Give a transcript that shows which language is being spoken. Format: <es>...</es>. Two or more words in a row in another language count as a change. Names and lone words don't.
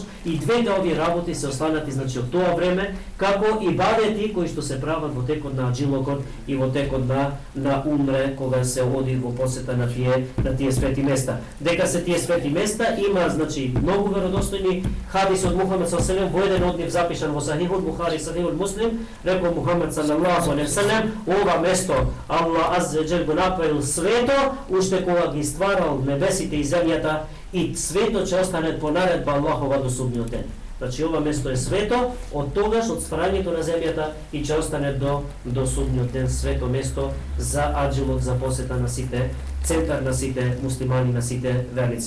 <mk>И двете овие работи се останати, значи, од тоа време како ибадети кои што се прават во текот на Аджилокот и во текот на Умре, кога се оди во посета на тие свети места. Дека се тие свети места има, значи, многу веродостојни хадиси од Мухамед</mk> <ar>صلى الله عليه وسلم,</ar> <mk>во еден од нив запишан во Сахихул Бухари, Сахихул Муслим, рекол Мухамед</mk> <ar>صلى الله عليه وسلم,</ar> <mk>ова место Аллах Аззаваџел го направил свето, уште кога ги стварал небесите и земјата, и свето ќе остане по наредба Аллахова до судниот ден. Значи, ова место е свето, од тогаш, од стварањето на земјата, и ќе остане до судниот ден свето место за аджилот, за посета на сите, центар на сите муслимани, на сите верници.</mk>